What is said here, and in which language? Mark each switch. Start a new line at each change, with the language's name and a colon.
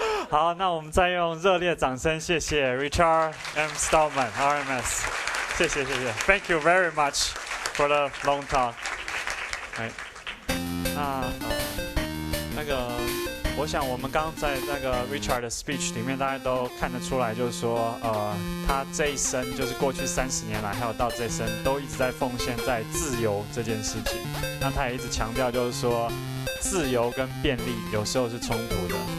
Chinese: 好，那我们再用热烈掌声谢谢 Richard M.
English: Stallman RMS，
Chinese: 谢谢。
English: Thank you very much for the long talk。
Chinese: 那个，我想我们刚刚在那个 Richard 的 speech 里面，大家都看得出来，就是说，他这一生就是过去30年来，还有到这一生，都一直在奉献在自由这件事情。那他也一直强调，就是说，自由跟便利有时候是冲突的。